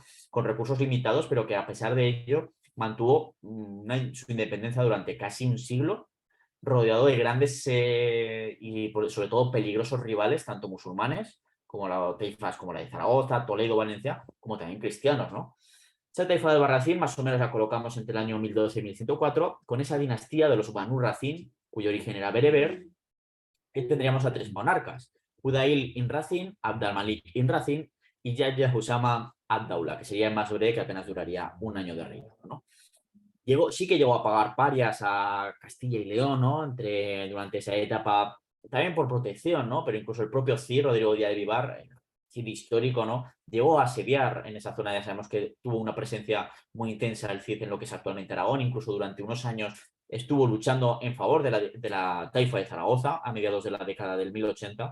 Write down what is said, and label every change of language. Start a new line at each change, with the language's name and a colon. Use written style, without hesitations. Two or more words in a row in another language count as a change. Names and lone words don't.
Spanish: Con recursos limitados, pero que a pesar de ello mantuvo su independencia durante casi un siglo, rodeado de grandes y sobre todo peligrosos rivales, tanto musulmanes como las taifas como la de Zaragoza, Toledo, Valencia, como también cristianos, ¿no? Esa taifa de Albarracín más o menos la colocamos entre el año 1012 y 1104, con esa dinastía de los Banu Racín, cuyo origen era bereber, que tendríamos a 3 monarcas: Udail ibn Racín, Abd al-Malik ibn Racín y Yahya Husama ad-Daula, que sería el más breve, que apenas duraría un año de reino, ¿no? Sí que llegó a pagar parias a Castilla y León, ¿no? Durante esa etapa, también por protección, ¿no? Pero incluso el propio Cid, Rodrigo Díaz de Vivar, Cid histórico, ¿no? Llegó a asediar en esa zona. Ya sabemos que tuvo una presencia muy intensa el Cid en lo que es actualmente Aragón, incluso durante unos años estuvo luchando en favor de la taifa de Zaragoza a mediados de la década del 1080.